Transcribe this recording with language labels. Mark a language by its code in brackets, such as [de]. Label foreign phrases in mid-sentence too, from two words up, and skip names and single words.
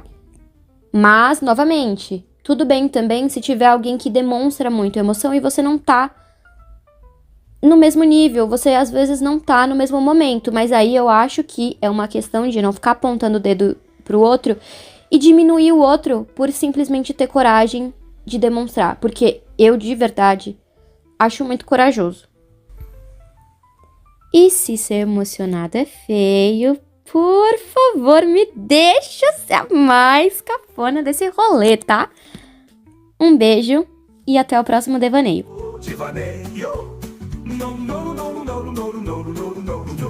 [pt] Mas, novamente, tudo bem também se tiver alguém que demonstra muito emoção e você não tá no mesmo nível, você às vezes não tá no mesmo momento, mas aí eu acho que é uma questão de não ficar apontando o dedo pro outro e diminuir o outro por simplesmente ter coragem de demonstrar, porque eu, de verdade, acho muito corajoso. E se ser emocionado é feio, por favor, me deixa ser a mais cafona desse rolê, tá? Um beijo e até o próximo devaneio. Devaneio. [en] No, no, no, no, no, no, no, no, no, no, no,